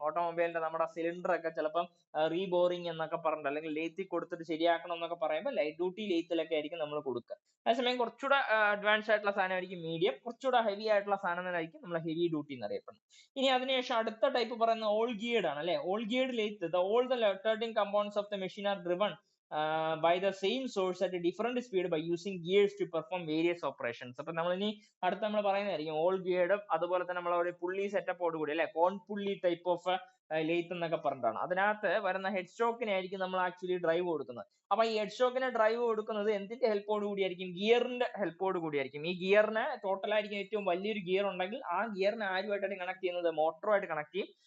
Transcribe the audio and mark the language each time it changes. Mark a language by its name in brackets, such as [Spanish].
[Malayalam] ഓട്ടോമൊബൈലിന്റെ നമ്മുടെ സിലിണ്ടർ ഒക്കെ ചിലപ്പം റീബോറിംഗ് എന്നൊക്കെ പറഞ്ഞിട്ട് അല്ലെങ്കിൽ ലേത്തിൽ കൊടുത്തിട്ട് ശരിയാക്കണം എന്നൊക്കെ പറയുമ്പോൾ ലൈറ്റ് ഡ്യൂട്ടി ലേത്തിലൊക്കെ ആയിരിക്കും നമ്മൾ കൊടുക്കുക. അതേസമയം കുറച്ചുകൂടെ അഡ്വാൻസ് ആയിട്ടുള്ള സാധനമായിരിക്കും മീഡിയം, കുറച്ചുകൂടെ ഹെവി ആയിട്ടുള്ള സാധനങ്ങളായിരിക്കും നമ്മൾ ഹെവി ഡ്യൂട്ടി എന്ന് അറിയപ്പെടുന്നത്. ഇനി അതിനുശേഷം അടുത്ത ടൈപ്പ് പറയുന്നത് ഓൾ ഗിയർഡ് ആണ് അല്ലെ. [English] All geared lathe, all the rotating components of the machine are driven by the same source at a different speed by using gears to perform various operations. [Malayalam] അപ്പൊ നമ്മൾ ഇനി അടുത്ത് നമ്മൾ പറയുന്നതായിരിക്കും ഓൾ ഗിയർഡും അതുപോലെ തന്നെ നമ്മൾ ഒരു പുള്ളി സെറ്റപ്പോട് കൂടി അല്ലെ, കോൺ പുള്ളി ടൈപ്പ് ഓഫ് ലെയ്ത്ത് എന്നൊക്കെ പറഞ്ഞിട്ടാണ്. അതിനകത്ത് വരുന്ന ഹെഡ് സ്റ്റോക്കിനെ ആയിരിക്കും നമ്മൾ ആക്ച്വലി ഡ്രൈവ് കൊടുക്കുന്നത്. അപ്പൊ ഈ ഹെഡ് സ്റ്റോക്കിനെ ഡ്രൈവ് കൊടുക്കുന്നത് എന്തിന്റെ ഹെൽപ്പോട് കൂടിയായിരിക്കും? ഗിയറിന്റെ ഹെൽപ്പോട് കൂടിയായിരിക്കും. ഈ ഗിയറിന് ടോട്ടൽ ആയിരിക്കും ഏറ്റവും വലിയൊരു ഗിയർ ഉണ്ടെങ്കിൽ ആ ഗിയറിനെ ആരുമായിട്ടാണ് കണക്ട് ചെയ്യുന്നത്? മോട്ടറുമായിട്ട് കണക്ട് ചെയ്യും.